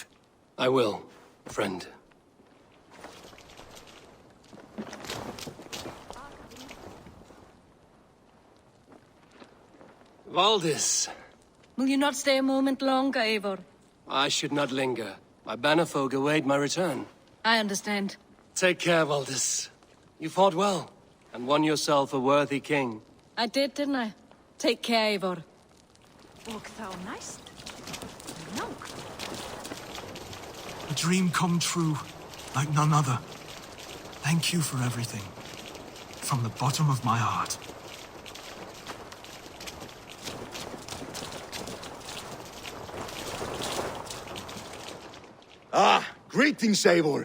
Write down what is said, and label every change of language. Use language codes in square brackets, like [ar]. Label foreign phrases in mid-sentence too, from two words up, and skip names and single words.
[en] I will, friend. Valdis. Will you not stay a moment longer, Eivor? I should not linger. My banner folk await my return. I understand. Take care, Valdis. You fought well, and won yourself a worthy king. I did, didn't I? Take care, Eivor. [is] Og þá næst. Nóg. [en] A dream come true, like none other. Thank you for everything. From the bottom of my heart. Ah, greetings, Eivor.